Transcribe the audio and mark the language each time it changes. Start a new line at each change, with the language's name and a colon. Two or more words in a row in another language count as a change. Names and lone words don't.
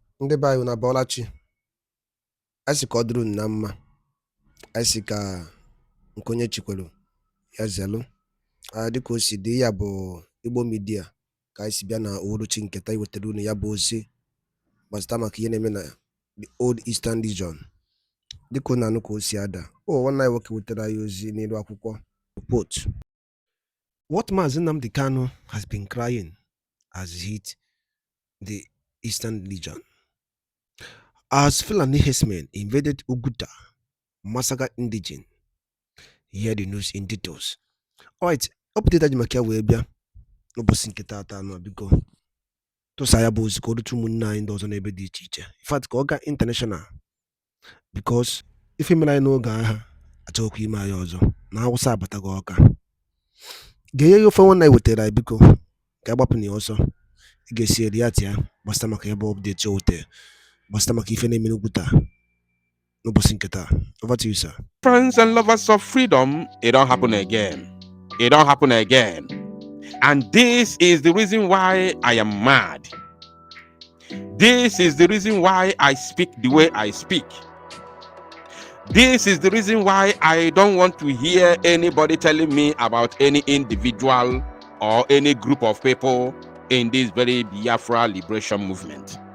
Igbo: Ndị be anyị na Bọlachi, anyị sị ka ọ dịrị unu na mma, anyị sị ka nke onye chikwelu ya zelu. Dịka o si dị, ya bụ Igbo Media ka anyị si bịa na uhuruchi nketa iwetara unu ya bụ ozi gbasara maka ihe na-eme na the Old Eastern Region. Dịka unu anụ ka o si ada, nwanne anyị nwoke wetara anyị ozi n'elu akwụkwọ report.
English: What Maazị Nnamdi Kanu has been crying has hit the Eastern Region. As Fulani herdsmen invaded Oguta, massacred indigene. Hear the news in details.
Igbo: Alright, update aji maka ya wee bịa n'ụbọchị nke taata nọ, biko tụsa ya bụ ozi ka o rutu ụmụnne anyị ndị ọzọ n'ebe dị iche iche.
English: In fact,
Igbo: ka ọ gaa international, because ife mere anyị n'oge agha achọghịkwa ime anyị ọzọ na Hausa abataghị Ọka. Ga-enye ya ofe nwanne anyị wetara anyị, biko ka agbapụ na ya ọsọ. Ị ga-esi eri ya tia gbasara maka ya bụ update o wetara gbasara maka ife na-eme n'Oguta n'ụbọchị nke taa.
English: Over to you, sir. Friends and lovers of freedom, it don't happen again. It don't happen again. And this is the reason why I am mad. This is the reason why I speak the way I speak. This is the reason why I don't want to hear anybody telling me about any individual or any group of people in this very Biafra liberation movement.